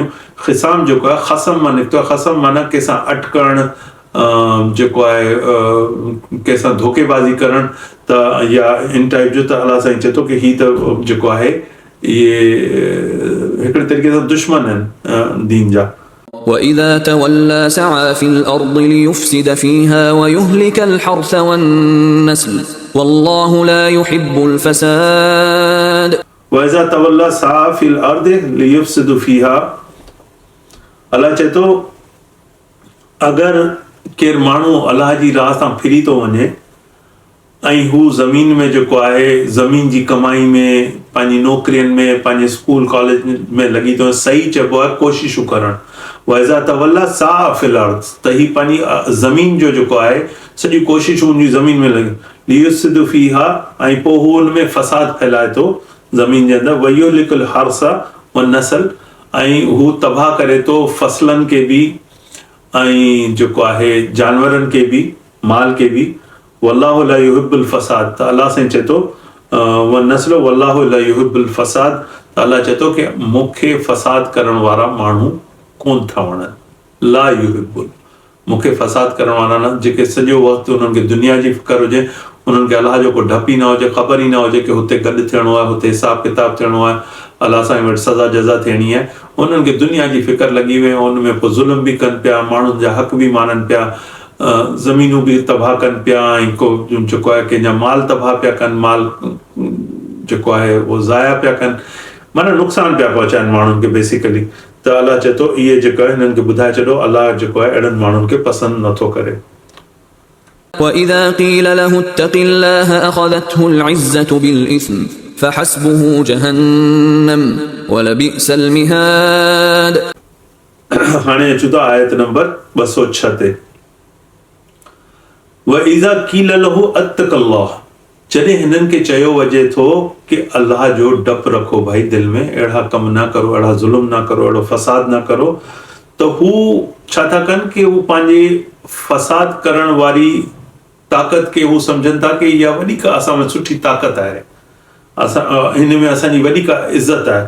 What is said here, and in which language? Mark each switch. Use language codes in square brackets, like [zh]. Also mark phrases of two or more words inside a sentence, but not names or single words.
[sd] ख़िसाम जेको आहे ख़सम मां निकितो आहे। ख़सम माना कंहिंसां अटकणु, जेको आहे कंहिंसां धोखेबाज़ी करणु, त या इन टाइप जो। त अलाह साईं चए थो की हीअ त जेको आहे इहे हिकिड़े तरीक़े सां दुश्मन आहिनि दीन जा। [ar] وإذا تولى سعى في الأرض ليفسد فيها ويهلك الحرث والنسل والله لا يحب الفساد. وإذا تولى سعى في الأرض ليفسد فيها, [sd] अलाह चए थो अगरि केरु माण्हू अलाह जी राह सां फिरी थो वञे ऐं हू ज़मीन में जेको आहे ज़मीन जी कमाई में, पंहिंजी नौकिरियुनि में, पंहिंजे स्कूल कॉलेज में लॻी थो, सही चइबो आहे कोशिशूं करणु। [ar] وإذا تولى سعى في الأرض, [sd] त ही पंहिंजी ज़मीन जो जेको आहे सॼी कोशिशूं उनजी ज़मीन में लॻी, [ar] ليفسد فيها, [sd] ऐं पोइ हू हुन में फ़साद फैलाए थो ज़मीन जे अंदरि, [ar] ويهلك الحرث والنسل, [sd] ऐं हू तबाह करे थो फ़सलनि खे बि ऐं जेको आहे जानवरनि खे बि, माल खे बि। [ar] والله لا يحب الفساد, [sd] त अलाह साईं चए थो [ar] والنسل والله لا يحب الفساد, [sd] त अलाह चए थो की मूंखे फ़साद करण वारा माण्हू कोन था वणनि। [ar] لا يحب, [sd] मूंखे फ़साद करण वारा न, जेके सॼो वक़्तु उन्हनि खे दुनिया जी फ़िकर हुजे, उन्हनि खे अलाह जो को डपु ई न हुजे, ख़बर ई न हुजे की हुते गॾु थियणो आहे, हुते हिसाब किताब थियणो आहे, अलाह साईं वटि सज़ा जज़ा थियणी आहे। उन्हनि खे दुनिया जी फ़िकर लॻी वई, उन में पोइ ज़ुल्म बि कनि पिया, माण्हुनि जा हक़ बि माननि पिया, ज़मीनूं बि तबाह कनि पिया, ऐं को जेको आहे कंहिंजा माल तबाह पिया कनि, माल जेको आहे उहो ज़ाया पिया कनि, माना नुक़सान पिया पहुचाइनि माण्हुनि खे बेसिकली। त अलाह चए थो इहे जेको आहे हिननि खे ॿुधाए छॾो, अलाह जेको आहे अहिड़नि माण्हुनि खे पसंदि नथो करे। [ar] وإذا قيل له اتق الله أخذته العزة بالإثم فحسبه جهنم ولبئس المهاد. [sd] हाणे अचूं था आयत नंबर 206 ते। [ar] وإذا قيل له اتق الله, [sd] जॾहिं हिननि खे चयो वञे थो कि अल्लाह जो डपु रखो भाई दिल में, अहिड़ा कम न करो, अहिड़ा ज़ुल्म न करो, अहिड़ो फ़साद न करो, त हू छा था कनि कि हू पंहिंजी फ़साद करण वारी ताक़त खे हू सम्झनि था कि इहा वॾी का असां में सुठी ताक़त आहे, असां हिन में असांजी वॾी का इज़त आहे।